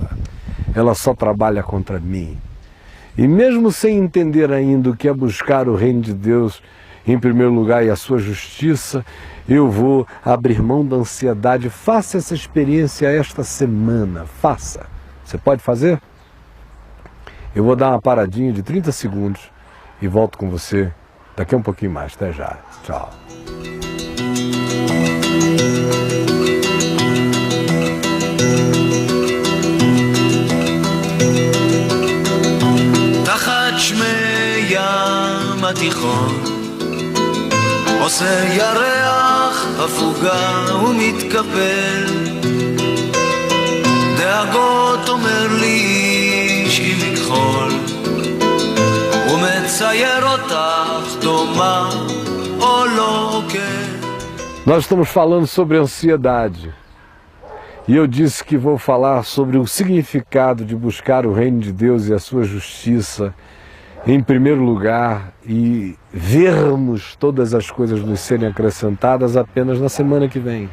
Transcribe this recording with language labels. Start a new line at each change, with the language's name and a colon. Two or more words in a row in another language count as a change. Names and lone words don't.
Portuguese: Ela só trabalha contra mim. E mesmo sem entender ainda o que é buscar o reino de Deus em primeiro lugar e a sua justiça, eu vou abrir mão da ansiedade. Faça essa experiência esta semana, faça. Você pode fazer? Eu vou dar uma paradinha de 30 segundos e volto com você daqui a um pouquinho mais. Até já. Tchau.
Hebrew: שמי ים התיכון עושה ירח הפוגה ומתקפל דאגות אומר לי איש עם מכחול ומצייר אותך דומה או לא כן.
Portuguese: Nós estamos falando sobre ansiedade. E eu disse que vou falar sobre o significado de buscar o reino de Deus e a sua justiça em primeiro lugar e vermos todas as coisas nos serem acrescentadas apenas na semana que vem.